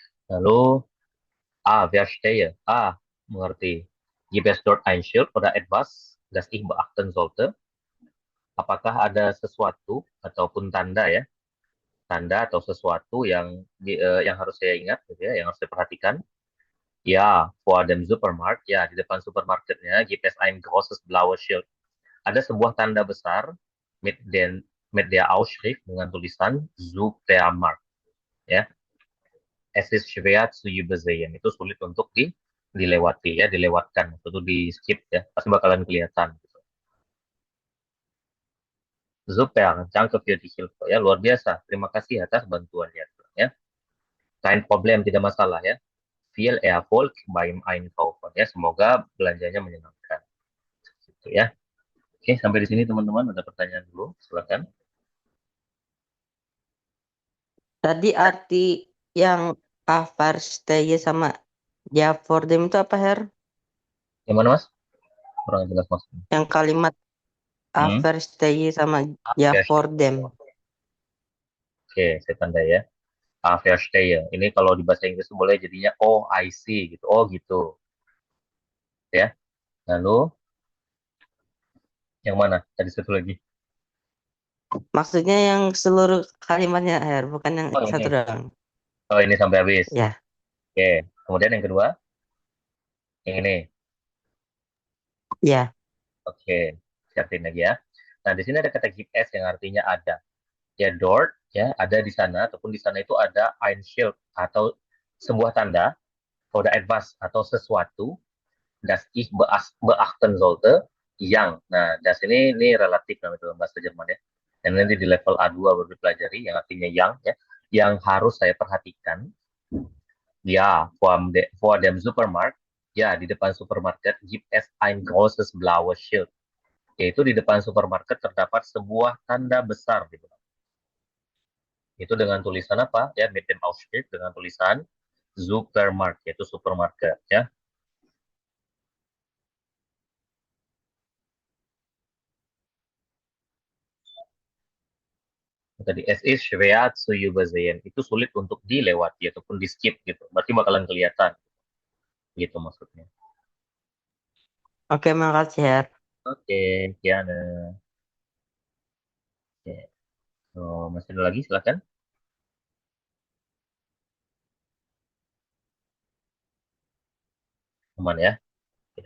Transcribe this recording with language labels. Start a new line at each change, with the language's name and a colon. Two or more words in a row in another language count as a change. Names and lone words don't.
Indonesian: Lalu, verstehe. Mengerti.
German: Gibt es dort ein Schild oder etwas, das ich beachten sollte?
Indonesian: Apakah ada sesuatu ataupun tanda ya, tanda atau sesuatu yang harus saya ingat, gitu ya, yang harus saya perhatikan? Ya,
German: vor dem Supermarkt,
Indonesian: ya di depan supermarketnya,
German: gibt es ein großes blaues Schild.
Indonesian: Ada sebuah tanda besar
German: mit der Ausschrift
Indonesian: dengan tulisan Supermarkt, ya.
German: Es ist schwer zu übersehen.
Indonesian: Itu sulit untuk dilewati ya, dilewatkan, itu di skip ya, pasti bakalan kelihatan. Gitu.
German: Super, danke für die Hilfe ya,
Indonesian: luar biasa. Terima kasih atas bantuannya ya.
German: Kein Problem,
Indonesian: tidak masalah ya.
German: Viel Erfolg beim Einkaufen
Indonesian: ya, semoga belanjanya menyenangkan. Gitu ya. Oke, sampai di sini teman-teman, ada pertanyaan dulu, silakan. Tadi arti yang Verstehe sama ja for them itu apa, Her? Yang mana Mas? Kurang jelas maksudnya. Yang kalimat Verstehe sama ja for them. Oke, saya tanda ya. Verstehe. Ini kalau di bahasa Inggris boleh jadinya
English: oh I see
Indonesian: gitu. Oh gitu. Ya. Lalu yang mana? Tadi satu lagi. Maksudnya yang seluruh kalimatnya, Her, bukan yang Oh satu ini. doang. Oh ini sampai habis. Ya. Oke. Kemudian yang kedua. Yang ini. Ya. Oke. Siapin lagi ya. Nah, di sini ada kata give s yang artinya ada. Ya, dort ya, ada di sana ataupun di sana itu ada
German: ein Schild
Indonesian: atau sebuah tanda
German: oder etwas
Indonesian: atau sesuatu
German: das ich beachten sollte
Indonesian: yang. Nah, das ini relatif dalam bahasa Jerman ya. Dan nanti di level A2 baru dipelajari yang artinya yang ya, yang harus saya perhatikan. Ya,
German: vor dem Supermarkt,
Indonesian: ya di depan supermarket
German: gibt es ein großes blaues Schild.
Indonesian: Yaitu di depan supermarket terdapat sebuah tanda besar gitu. Itu dengan tulisan apa? Ya,
German: mit dem Ausschrift
Indonesian: dengan tulisan Supermarkt, yaitu supermarket ya.
German: Tadi es ist schwer zu übersehen,
Indonesian: itu sulit untuk dilewati ataupun di skip gitu. Berarti bakalan kelihatan. Gitu maksudnya. Oke, makasih, Her. Oke, Kiana. Oke. Oh, masih ada lagi, silakan. Aman ya. Oke.